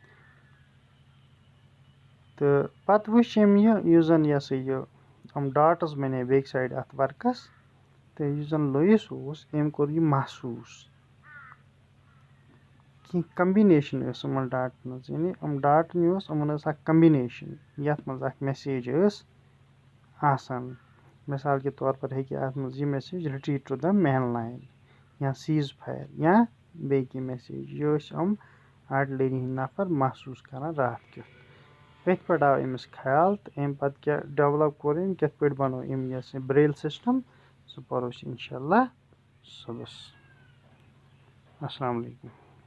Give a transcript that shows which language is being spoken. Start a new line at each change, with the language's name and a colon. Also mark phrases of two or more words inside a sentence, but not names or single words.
Kashmiri: تہٕ پَتہٕ وٕچھ أمۍ یہِ یُس زَن یہِ ہسا یہِ یِم ڈاٹٕس بَنے بیٚکہِ سایڈٕ اَتھ ورکَس تہٕ یُس زَن لویِس اوس أمۍ کوٚر یہِ محسوٗس کینٛہہ کمبِنیشن ٲس یِمن ڈاٹن منٛز یعنی یِم ڈاٹن یہِ اوس یِمن ٲس اکھ کمبِنیشن یَتھ منٛز اکھ میسیج ٲس آسان
Urdu: مِثال کے طور پر
Kashmiri: ہیٚکہِ اَتھ منٛز یہِ میسیج
English: retreat to the main line
Kashmiri: یا
English: cease fire
Kashmiri: یا بیٚیہِ کینٛہہ میسیج یہِ ٲسۍ یِم آرٹِلری ہٕنٛدۍ نفر محسوٗس کران راتھ کیُتھ أتھۍ پٮ۪ٹھ آو أمِس خیال تہٕ اَمہِ پَتہٕ کیاہ ڈیولَپ کوٚر أمۍ کِتھ پٲٹھۍ بَنوو أمۍ یہِ ہسا
English: Braille system
Kashmiri: سُہ پَرو أسۍ
Arabic: اِنشاء اللہ
Kashmiri: صُبحس
Arabic: السلام علیکُم